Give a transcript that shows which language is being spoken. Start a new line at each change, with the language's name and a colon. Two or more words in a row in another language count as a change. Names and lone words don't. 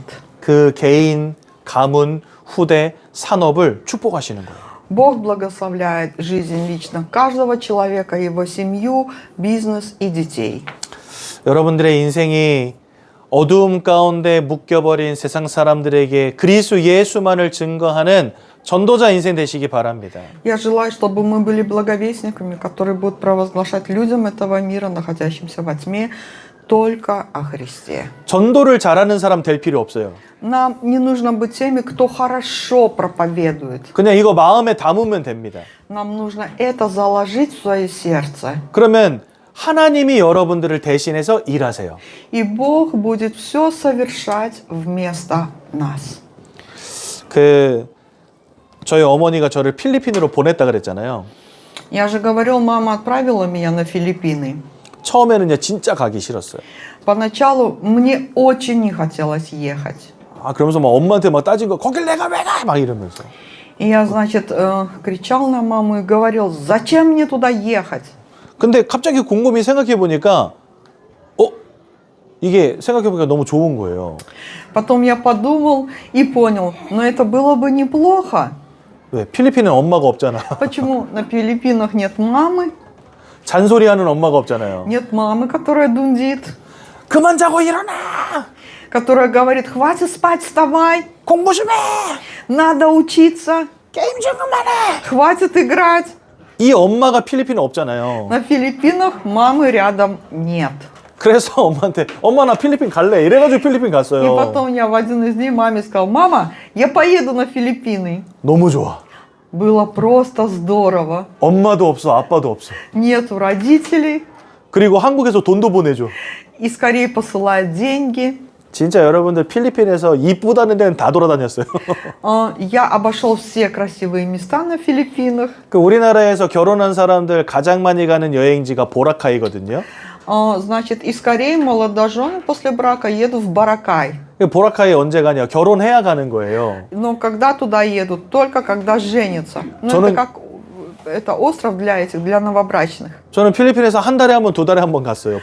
Korean: 그 개인, 가문, 후대, 산업을 축복하시는 거예요.
Russian: Бог благословляет жизнь лично каждого человека, его семью, бизнес и детей.
Korean: 여러분들의 인생이 어두움 가운데 묶여버린 세상 사람들에게 그리스도 예수만을 증거하는 전도자 인생 되시기 바랍니다.
Russian: Я желаю, чтобы мы были благовестниками, которые будут провозглашать людям этого мира, находящимся во тьме, только о Христе.
Korean: 전도를 잘하는 사람 될 필요 없어요.
Russian: Нам не нужно быть теми, кто хорошо проповедует.
Korean: 그냥 이거 마음에 담으면 됩니다.
Russian: Нам нужно это заложить в свое сердце.
Korean: 그러면 하나님이 여러분들을 대신해서 일하세요.
Russian: И Бог будет все совершать вместо нас.
Korean: 저희 어머니가 저를 필리핀으로 보냈다 그랬잖아요.
Russian: Я же говорил, мама отправила меня на Филиппины.
Korean: 처음에는요, 진짜 가기 싫었어요.
Russian: Поначалу мне очень не хотелось ехать.
Korean: 그러면서 막 엄마한테 막 따진 거, 거길 내가 왜 가? 막 이러면서.
Russian: И я, значит, кричал на маму и говорил: зачем мне туда ехать?
Korean: 근데 갑자기 곰곰이 생각해 보니까, 이게 생각해 보니까 너무 좋은 거예요.
Russian: Потом я подумал и понял, но это было бы неплохо.
Korean: 왜? 필리핀은 엄마가 없잖아.
Russian: Почему на Филиппинах нет мамы?
Korean: 잔소리하는 엄마가 없잖아요.
Russian: Нет мамы, которая дундит,
Korean: 그만 자고 일어나!
Russian: которая говорит: хватит спать, вставай,
Korean: 공부 좀 해!
Russian: надо учиться,
Korean: 게임 좀 그만해!
Russian: хватит играть.
Korean: 이 엄마가 필리핀에 없잖아요.
Russian: На Филиппинах мамы рядом нет.
Korean: 그래서 엄마한테 엄마 나 필리핀 갈래 이래가지고 필리핀
Russian: И
Korean: 갔어요.
Russian: потом я в один из дней маме сказал: мама, я поеду на Филиппины.
Korean: 너무 좋아.
Russian: Было просто здорово.
Korean: 엄마도 없어 아빠도 없어.
Russian: Нету родителей
Korean: 그리고 한국에서 돈도 보내줘.
Russian: и скорее посылают деньги.
Korean: 진짜 여러분들 필리핀에서 이쁘다는 데는 다 돌아다녔어요.
Russian: Я обошел все красивые места на Филиппинах.
Korean: 그 우리나라에서 결혼한 사람들 가장 많이 가는 여행지가 보라카이거든요.
Russian: Значит, из Кореи молодожены после брака едут в Боракай.
Korean: 보라카이 언제 가냐? 결혼해야 가는 거예요.
Russian: Но когда туда едут? Только когда женятся. Ну,
Korean: 저는-
Russian: это как это остров для этих, для новобрачных.
Korean: 저는 필리핀에서 한 달에 한 번, 두 달에 한 번 갔어요.